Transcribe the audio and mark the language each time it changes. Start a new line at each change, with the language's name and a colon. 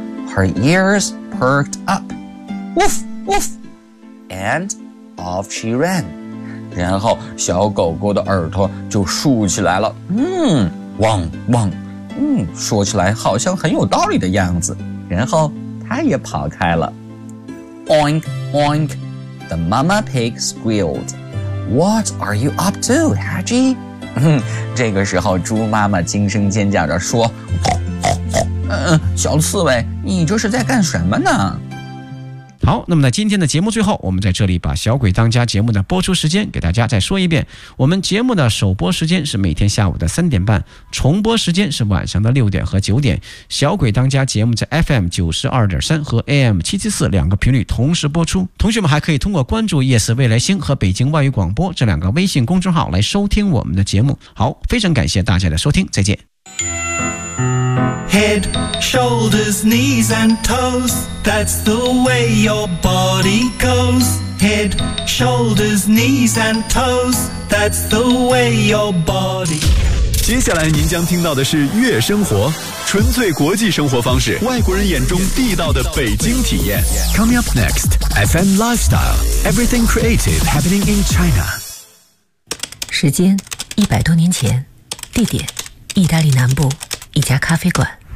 English: Her ears perked up. Woof, woof. And off she ran.
Chinese: 然后小狗狗的耳朵就竖起来了。汪汪。说起来好像很有道理的样子。然后它也跑开了。
English: Oink, oink. The mama pig squealed. What are you up to, Hedgie?
Chinese: 这个时候猪妈妈惊声尖叫着说，小刺猬，你这是在干什么呢？好，那么在今天的节目最后，我们在这里把小鬼当家节目的播出时间给大家再说一遍。我们节目的首播时间是每天下午的3:30，重播时间是晚上的6点和9点。小鬼当家节目在 FM92.3 和 AM774 两个频率同时播出。同学们还可以通过关注夜色未来星和北京外语广播这两个微信公众号来收听我们的节目。好，非常感谢大家的收听，再见。
English: Head, shoulders, knees and toes, that's the way your body goes. Head, shoulders, knees and toes, that's the way your body.
Chinese: 接下来您将听到的是月生活，纯粹国际生活方式，外国人眼中地道的北京体验。
English: Coming up next, FM Lifestyle, everything creative happening in China.
Chinese: 时间100多年前，地点意大利南部一家咖啡馆。